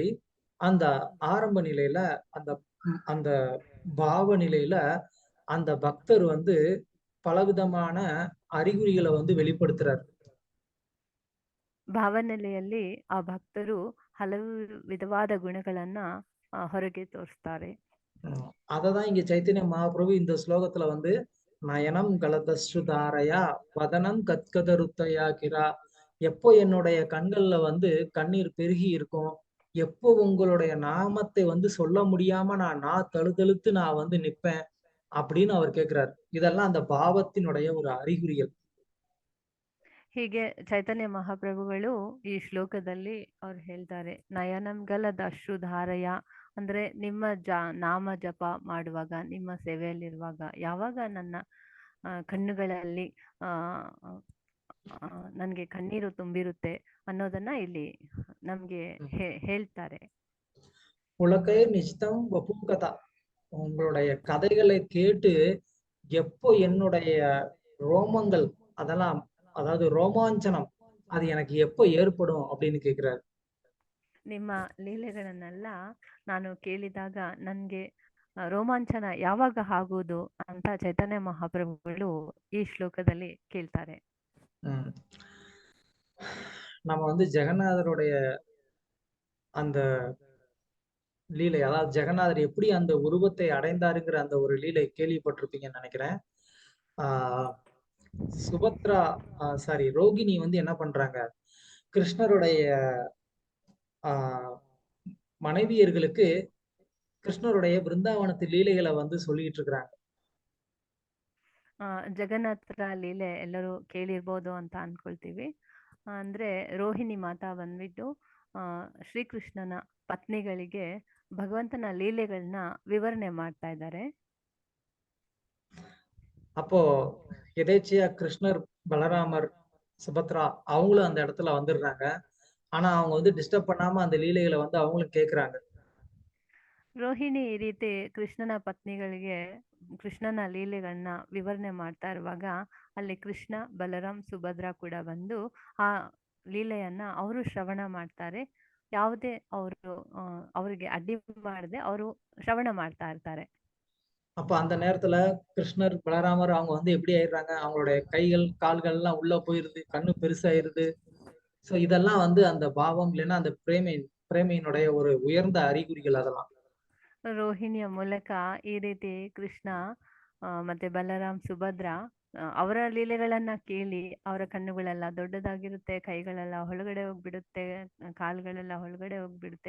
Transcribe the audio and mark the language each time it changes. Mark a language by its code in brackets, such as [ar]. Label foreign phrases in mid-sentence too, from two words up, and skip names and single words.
[ta] அந்த ஆரம்ப நிலையில அந்த பாவ நிலையில அந்த பக்தர் வந்து பலவிதமான அறிகுறிகளை வந்து வெளிப்படுத்துறார். [kn] ಭಾವನೆಲೆಯಲ್ಲಿ ಆ ಭಕ್ತರು ಹಲವು ವಿಧವಾದ ಗುಣಗಳನ್ನ ಹೊರಗೆ ತೋರಿಸ್ತಾರೆ. [ta] அததான் இங்க சைத்தன்ய மகாபிரபு இந்த ஸ்லோகத்துல வந்து [sa] नयनं गलदश्रुधारया वदनं गद्गदरुद्धया गिरा, [ta] எப்போ என்னுடைய கண்கள்ல வந்து கண்ணீர் பெருகி இருக்கும், எப்போ உங்களுடைய நாமத்தை வந்து சொல்ல முடியாம நான் தழுதழுத்து நான் வந்து நிப்பேன் அப்படின்னு அவர் கேட்கிறார். இதெல்லாம் அந்த பாவத்தினுடைய ஒரு அறிகுறிகள். [kn] ಹೀಗೆ ಚೈತನ್ಯ ಮಹಾಪ್ರಭುಗಳು ಈ ಶ್ಲೋಕದಲ್ಲಿ ಅವ್ರು ಹೇಳ್ತಾರೆ, [sa] नयनंगलद अश्रुधारया [kn] ಅಂದ್ರೆ ನಿಮ್ಮ ನಾಮ ಜಪ ಮಾಡುವಾಗ, ನಿಮ್ಮ ಸೇವೆಯಲ್ಲಿರುವಾಗ, ಯಾವಾಗ ನನ್ನ ಕಣ್ಣುಗಳಲ್ಲಿ ನನಗೆ ಕಣ್ಣೀರು ತುಂಬಿರುತ್ತೆ ಅನ್ನೋದನ್ನ ಇಲ್ಲಿ ನಮ್ಗೆ ಹೇಳ್ತಾರೆ. [sa] उलकै निच्चितं वपुकदा, [ta] உங்களுடைய கதைகளை கேட்டு எப்போ என்னுடைய ரோமங்கள் அதெல்லாம், அதாவது ரோமாஞ்சனம் அது எனக்கு எப்போ ஏற்படும் அப்படின்னு கேக்குறாரு. [kn] ನಿಮ್ಮ ಲೀಲೆಗಳನ್ನೆಲ್ಲ ನಾನು ಕೇಳಿದಾಗ ನನ್ಗೆ ರೋಮಾಂಚನ ಯಾವಾಗ ಆಗುವುದು ಅಂತ ಚೈತನ್ಯ ಮಹಾಪ್ರಭುಗಳು ಈ ಶ್ಲೋಕದಲ್ಲಿ ಕೇಳ್ತಾರೆ. [ta] நம்ம வந்து ஜெகநாதருடைய அந்த லீலை, அதாவது ஜெகநாதர் எப்படி அந்த உருவத்தை அடைந்தாருங்கிற அந்த ஒரு லீலை கேள்விப்பட்டிருப்பீங்கன்னு நினைக்கிறேன். சுபத்ரா சாரி ரோகிணி வந்து என்ன பண்றாங்க, கிருஷ்ணருடைய மனைவியர்களுக்கு கிருஷ்ணருடைய பிருந்தாவனத்து லீலைகளை வந்து சொல்லிட்டு இருக்கிறாங்க. [kn] ಜಗನ್ನಾಥರ ಲೀಲೆ ಎಲ್ಲರೂ ಕೇಳಿರ್ಬೋದು ಅಂತ ಅನ್ಕೊಳ್ತೀವಿ. ಅಂದ್ರೆ ರೋಹಿಣಿ ಮಾತಾ ಬಂದ್ಬಿಟ್ಟು ಶ್ರೀಕೃಷ್ಣನ ಪತ್ನಿಗಳಿಗೆ ಭಗವಂತನ ಲೀಲೆಗಳನ್ನ ವಿವರಣೆ ಮಾಡ್ತಾ ಇದ್ದಾರೆ. [ta] அப்போ எதேச்சியா கிருஷ்ணர், பலராமர், சுபத்ரா அவங்களும் அந்த இடத்துல வந்துடுறாங்க. ஆனா அவங்க வந்து டிஸ்டர்ப் பண்ணாம அந்த லீலைகளை வந்து அவங்களும் கேக்குறாங்க. [kn] ರೋಹಿಣಿ ಈ ರೀತಿ ಕೃಷ್ಣನ ಪತ್ನಿಗಳಿಗೆ ಕೃಷ್ಣನ ಲೀಲೆಗಳನ್ನ ವಿವರಣೆ ಮಾಡ್ತಾ ಇರುವಾಗ ಅಲ್ಲಿ ಕೃಷ್ಣ, ಬಲರಾಮ್, ಸುಭದ್ರಾ ಕೂಡ ಬಂದು ಆ ಲೀಲೆಯನ್ನ ಅವರು ಶ್ರವಣ ಮಾಡ್ತಾರೆ. ಯಾವುದೇ ಅವರಿಗೆ ಅಡ್ಡಿ ಮಾಡದೆ ಅವರು ಶ್ರವಣ ಮಾಡ್ತಾ ಇರ್ತಾರೆ. [ta] அப்ப அந்த நேரத்துல கிருஷ்ணர், பலராமர் அவங்க வந்து எப்படி ஆயிடுறாங்க, அவங்களுடைய கைகள் கால்கள் எல்லாம் உள்ள போயிருது, கண்ணு பெருசாயிருது. சோ இதெல்லாம் வந்து அந்த பாவம் இல்லைன்னா அந்த பிரேமையினுடைய ஒரு உயர்ந்த அறிகுறிகள். அதெல்லாம் [kn] ರೋಹಿಣಿಯ ಮೂಲಕ ಈ ರೀತಿ ಕೃಷ್ಣ ಮತ್ತೆ ಬಲರಾಮ್, ಸುಭದ್ರಾ ಅವರ ಲೀಲೆಗಳನ್ನ ಕೇಳಿ ಅವರ ಕಣ್ಣುಗಳೆಲ್ಲ ದೊಡ್ಡದಾಗಿರುತ್ತೆ, ಕೈಗಳೆಲ್ಲ ಒಳಗಡೆ ಹೋಗ್ಬಿಡುತ್ತೆ, ಕಾಲುಗಳೆಲ್ಲ ಒಳಗಡೆ ಹೋಗ್ಬಿಡುತ್ತೆ.